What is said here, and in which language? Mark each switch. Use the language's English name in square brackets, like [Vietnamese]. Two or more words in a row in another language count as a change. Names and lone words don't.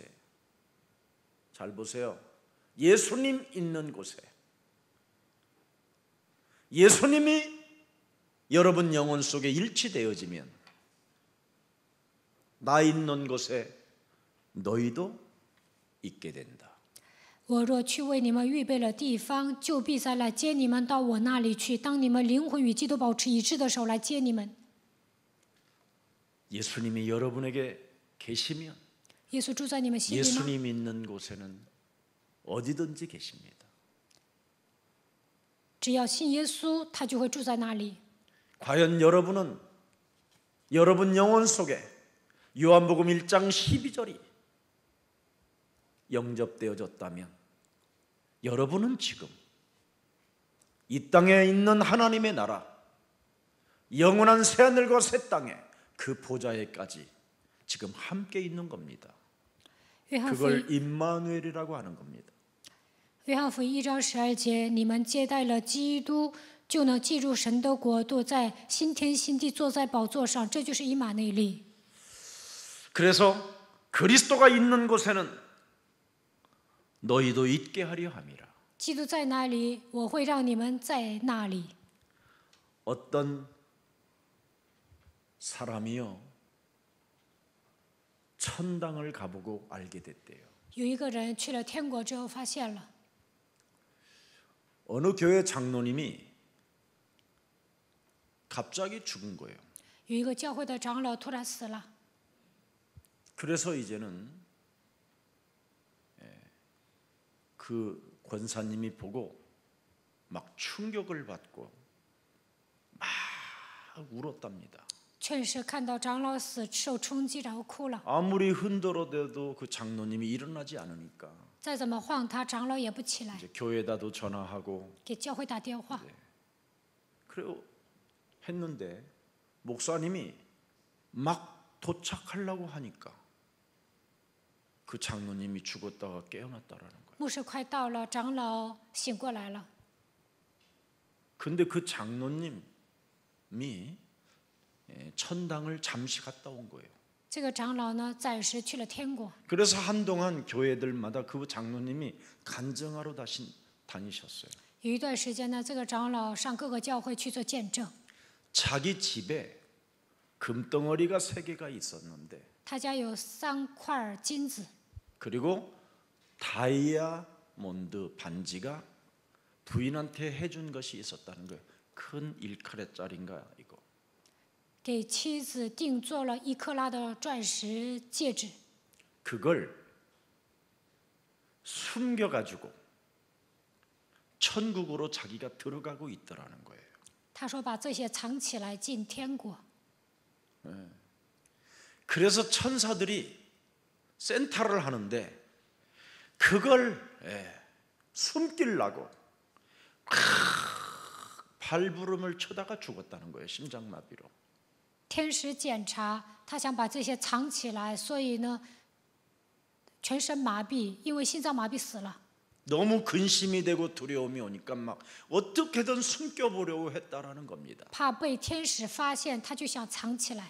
[Korean] 잘 보세요. 예수님 있는 곳에. 예수님이 여러분 영혼 속에 일치되어지면 나 있는 곳에 너희도 있게 된다. [Chinese] 我若去为你们预备了地方，就必再来接你们到我那里去。当你们灵魂与基督保持一致的时候，来接你们。 [Korean] 예수님이 여러분에게 계시면 [Chinese] 耶稣住在你们心里吗？ [Korean] 예수님 있는 곳에는 어디든지 계십니다. [Chinese] 只要信耶稣，他就会住在那里。 [Korean] 과연 여러분은 여러분 영혼 속에 요한복음 1장 12절이 영접되어졌다면 여러분은 지금 이 땅에 있는 하나님의 나라 영원한 새하늘과 새 땅에 그 보좌에까지 지금 함께 있는 겁니다. [Chinese] 约翰福 [Korean] 그걸 [Chinese] 音 [Korean] 임마누엘이라고 하는 겁니다. [Chinese] 约翰福音1章12节，你们接待了基督，就能进入神的国度，在新天新地坐在宝座上，这就是以马内利。 [Korean] 그래서 그리스도가 있는 곳에는 너희도 있게 하려 함이라. [Chinese] 基督在哪里，我会让你们在那里。 [Korean] 어떤 사람이요 천당을 가보고 알게 됐대요. [Chinese] 有一个人去了天国之后，发现了 [Korean] 어느 교회 장로님이 갑자기 죽은 거예요. [Chinese] 有一个教会的长老突然死了， [Korean] 그래서 이제는 그 권사님이 보고 막 충격을 받고 막 울었답니다. [Chinese] 劝士看到长老死受冲击，然后哭了。 [Korean] 아무리 흔들어대도 그 장로님이 일어나지 않으니까 [Chinese] 再怎么晃他，长老也不起来， [Korean] 이제 교회에다도 전화하고 [Chinese] 给教会打电话。 [Korean] 그리고 했는데 목사님이 막 도착하려고 하니까 그 장로님이 죽었다가 깨어났다라는 거예요. [Chinese] 牧师快到了，长老醒过来了。 [Korean] 근데 그 장로님이 천당을 잠시 갔다 온 거예요. [Chinese] 这个长老呢，暂时去了天国。 [Korean] 그래서 한동안 교회들마다 그 장로님이 간증하러 다니셨어요. [Chinese] 有一段时间呢，这个长老上各个教会去做见证。 [Korean] 자기 집에 금덩어리가 3개가 있었는데 [Chinese] 他家有3块金子， [Korean] 그리고 다이아몬드 반지가 부인한테 해준 것이 있었다는 거예요. 큰 1카렛짜리인가 이거. [Chinese] 给妻子定做了1克拉的钻石戒指， [Korean] 그걸 숨겨가지고 천국으로 자기가 들어가고 있더라는 거예요. [Chinese] 他说把这些藏起来进天国。 [Korean] 그래서 천사들이 센터를 하는데 그걸 숨기려고 발부름을 쳐다가 죽었다는 거예요. 심장마비로. [Chinese] 天使检查，他想把这些藏起来，所以呢，全身麻痹，因为心脏麻痹死了。 [Korean] 너무 근심이 되고 두려움이 오니까 막 어떻게든 숨겨보려고 했다라는 겁니다. [Chinese] 怕被天使发现，他就想藏起来，